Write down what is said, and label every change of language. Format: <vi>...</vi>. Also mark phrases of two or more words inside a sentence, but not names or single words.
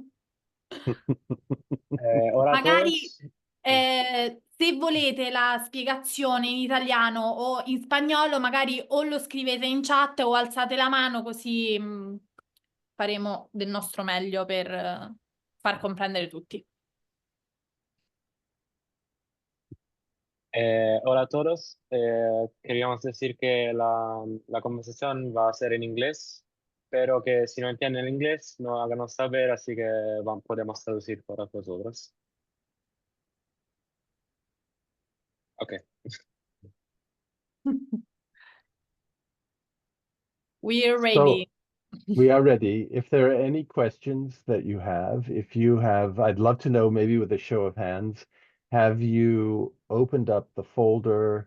<es>Hola a</es> <it>Magari</it> <es>todos.</es> <it>se volete la spiegazione in italiano o in spagnolo, magari o lo scrivete in chat o alzate la mano, così faremo del nostro meglio per far comprendere tutti.</it> <es>Hola a todos. Queríamos decir que la conversación va a ser en inglés, pero que si no entienden inglés, no háganos saber, así que podemos traducir para vosotros.</es> <en>Ok. We are ready. So, we are ready. If there are any questions that you have, I'd love to know, maybe with a show of hands, have you opened up the folder?</en>